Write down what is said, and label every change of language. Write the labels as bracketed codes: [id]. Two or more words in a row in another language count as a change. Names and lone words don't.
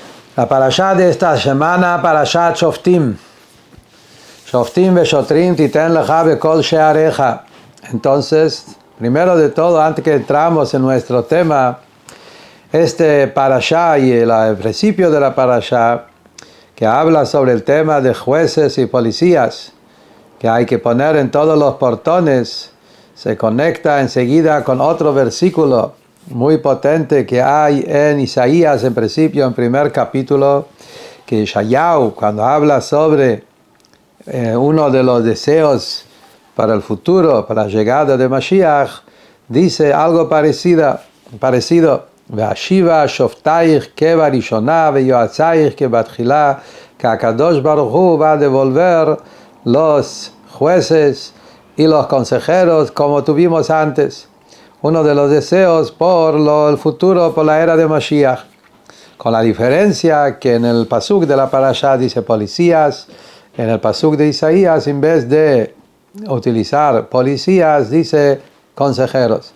[es] La parashá de esta semana, [he] פרשת שופטים. שופטים ושוטרים תתן לך בכל שעריך. [es] Entonces, primero de todo, antes que entramos en nuestro tema, este parashá y el principio de la parashá, que habla sobre el tema de jueces y policías, que hay que poner en todos los portones, se conecta enseguida con otro versículo muy potente que hay en Isaías, en principio, en primer capítulo, que Yeshayahu, cuando habla sobre uno de los deseos para el futuro, para la llegada de Mashiach, dice algo parecido. [he] ואשיבה שופטיך כבראשונה ויועציך כבתחלה, [es] que [he] הקדוש ברוך הוא [es] va a devolver los jueces y los consejeros como tuvimos antes. Uno de los deseos por el futuro, por la era de Mashiach. Con la diferencia que en el pasuk de la parashá dice policías, en el pasuk de Isaías, en vez de utilizar policías, dice consejeros.